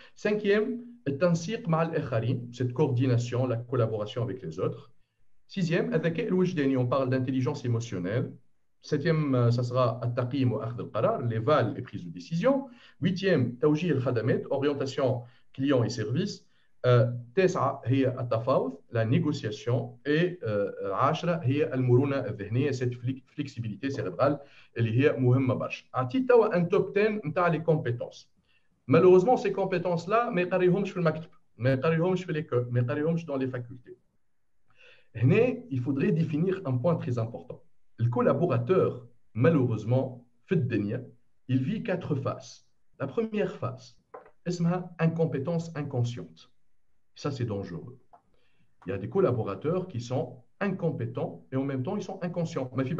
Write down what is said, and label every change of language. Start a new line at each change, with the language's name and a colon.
French: Cinquième,
Arabic: التنسيق مع الآخرين,
French: cette coordination, la collaboration avec les autres. Sixième,
Arabic: الذكاء الوجداني,
French: on parle d'intelligence émotionnelle. Septième, ça sera
Arabic: التقييم وأخذ القرار,
French: les vals et prise de décision. Huitième,
Arabic: توجيه الخدمات,
French: orientation client et service.
Arabic: تسعة هي التفاوض,
French: la négociation.
Arabic: Et عشرة هي المرونة الذهنية,
French: cette flexibilité cérébrale
Arabic: اللي هي مهمة برشا. عطيت توا
French: un top 10 نتاع les compétences. Malheureusement, ces compétences-là
Arabic: ما يقريهمش في المكتب, ما يقريهمش في
French: l'école,
Arabic: ما يقريهمش
French: dans les facultés. Hné, il faudrait définir un point très important. Le collaborateur, malheureusement, il vit 4 phases. La première phase, c'est incompétence inconsciente. Ça, c'est dangereux. Il y a des collaborateurs qui sont incompétents et en même temps, ils sont inconscients.